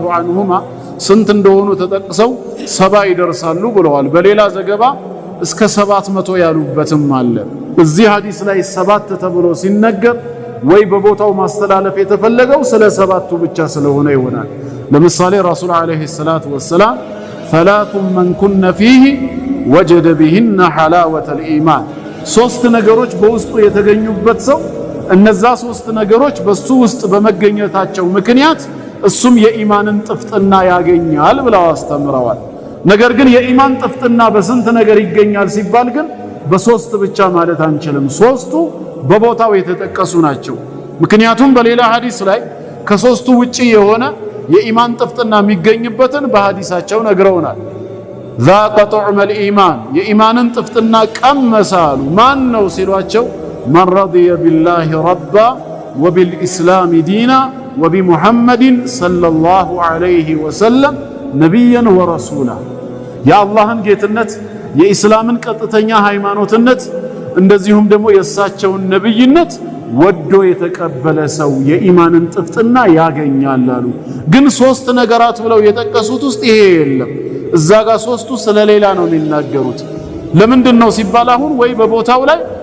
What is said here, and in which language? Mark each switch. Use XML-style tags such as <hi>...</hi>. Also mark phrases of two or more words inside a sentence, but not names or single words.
<am>ዐንሁማ ስንት እንደሆኑ ተጠቅሰው 70 ይደርሳሉ ብለዋል። በሌላ ዘገባ እስከ 700 ያሉበትም አለ። እዚህ ሐዲስ ላይ 7 ተብሎ ሲነገር ወይ በቦታው ማስተላለፍ የተፈለገው ስለ 7ቱ ብቻ ስለሆነ ይሆናል። ለምሳሌ ረሱል</am> <ar>عليه الصلاة والسلام ثلاث من كن فيه وجد بهن حلاوة الإيمان</ar> <am>3 ነገሮች በውስጡ የተገኙበት ሰው እነዛ 3 ነገሮች በሱ ውስጥ በመገኘታቸው ምክንያት እሱም የኢማንን ጥፍጥና ያገኛል ብለው አስተምረዋል። ነገር ግን የኢማን ጥፍጥና በስንት ነገር ይገኛል ሲባል ግን በ3 ብቻ ማለት አንችልም። 3ቱ በቦታው የተጠቀሱ ናቸው። ምክንያቱም በሌላ ሐዲስ ላይ ከ3ቱ ውጪ የሆነ የኢማን ጥፍጥና የሚገኝበትን በሐዲሳቸው ነግረውናል።</am> <ar>ذاق طعم الإيمان</ar> <am>የኢማንን ጥፍጥና ቀመሳሉ። ማን ነው ሲሏቸው</am> <ar>من رضي بالله ربا وبالإسلام دينا وبمحمد صلى الله عليه وسلم نبيا ورسولا</ar> <am>የአላህን ጌትነት የኢስላምን ቀጥተኛ ሃይማኖትነት እንደዚሁም ደግሞ የእሳቸውን ነብይነት ወዶ የተቀበለ ሰው የኢማንን ጥፍጥና ያገኛል አሉ። ግን 3 ነገራት ብለው የጠቀሱት ውስጥ ይሄ የለም። እዛ ጋር 3ቱ ስለሌላ ነው የሚናገሩት። ለምንድነው ሲባል አሁን ወይ በቦታው ላይ</am>